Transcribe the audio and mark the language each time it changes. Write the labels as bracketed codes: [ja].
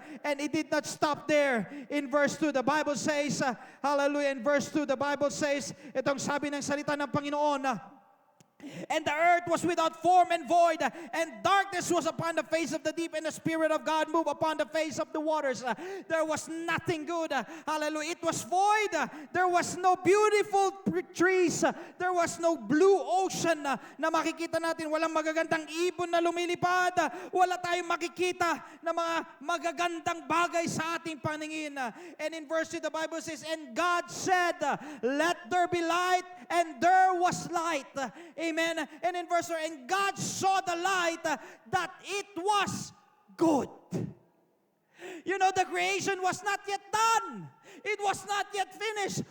[en] And it did not stop there. In verse 2, the Bible says, hallelujah, in verse 2, the Bible says, [tl] itong sabi ng salita ng Panginoon, [en] and the earth was without form and void, and darkness was upon the face of the deep, and the Spirit of God moved upon the face of the waters. There was nothing good. Hallelujah. It was void. There was no beautiful trees. There was no blue ocean [tl] na makikita natin. Walang magagandang ibon na lumilipad. Wala tayong makikita na mga magagandang bagay sa ating paningin. [en] And in verse 2, the Bible says, and God said, let there be light, and there was light. Amen. And in verse 4, and God saw the light that it was good. You know, the creation was not yet done. It was not yet finished.